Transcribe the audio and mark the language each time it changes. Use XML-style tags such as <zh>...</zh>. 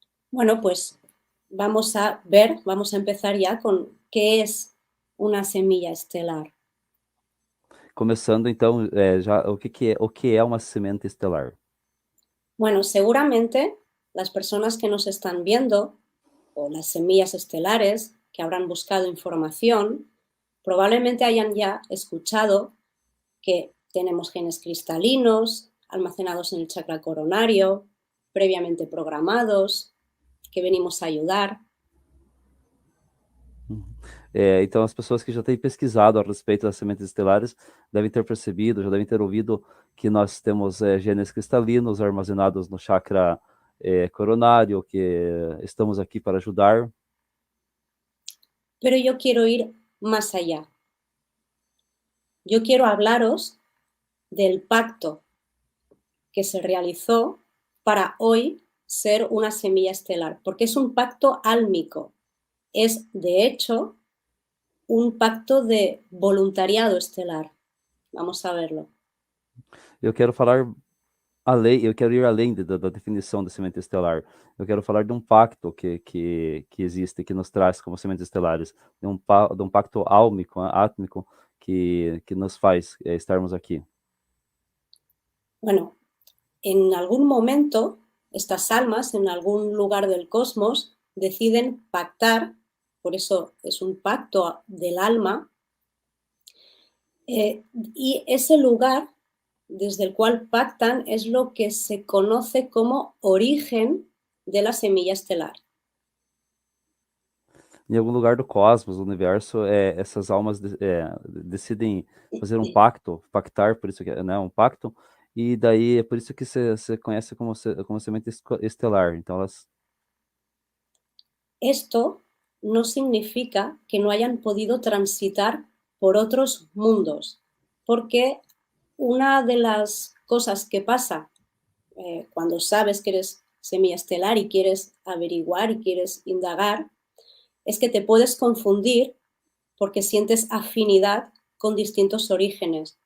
<es>Bueno, pues vamos a empezar ya con qué es una semilla estelar.</es> <pt>Começando então, já o que é uma semente estelar?</pt> <es>Bueno, seguramente las personas que nos están viendo o las semillas estelares que habrán buscado información, probablemente hayan ya escuchado que tenemos genes cristalinos almacenados en el chakra coronario, previamente programados, que venimos a ayudar. Uhum.</es> <pt>Então, as pessoas que já têm pesquisado a respeito das sementes estelares devem ter percebido, já devem ter ouvido que nós temos genes cristalinos armazenados no chakra coronário, que estamos aqui para ajudar.</pt> <es>Pero yo quiero ir más allá. Yo quiero hablaros del pacto que se realizó para hoy ser una semilla estelar, porque es un pacto álmico. Es, de hecho, un pacto de voluntariado estelar. Vamos a verlo.</es> <pt>Eu quero falar eu quero ir além da definição da semente estelar. Eu quero falar de um pacto que existe, que nos traz como sementes estelares, de um pacto álmico, átmico, que nos faz estarmos aqui.</pt> <es>Bueno, en algún momento, estas almas en algún lugar del cosmos deciden pactar, por eso es un pacto del alma, Y ese lugar desde el cual pactan es lo que se conoce como origen de la semilla estelar.</es> <pt>Em algum lugar do cosmos, do universo, essas almas decidem fazer um pacto, pactar, por isso que é, né, um pacto, e daí é por isso que você conhece como semente estelar. Então elas.</pt> <es>Esto no significa que no hayan podido transitar por otros mundos, porque una de las cosas que pasa cuando sabes que eres semilla estelar y quieres averiguar y quieres indagar, es que te puedes confundir porque sientes afinidad con distintos orígenes.</es>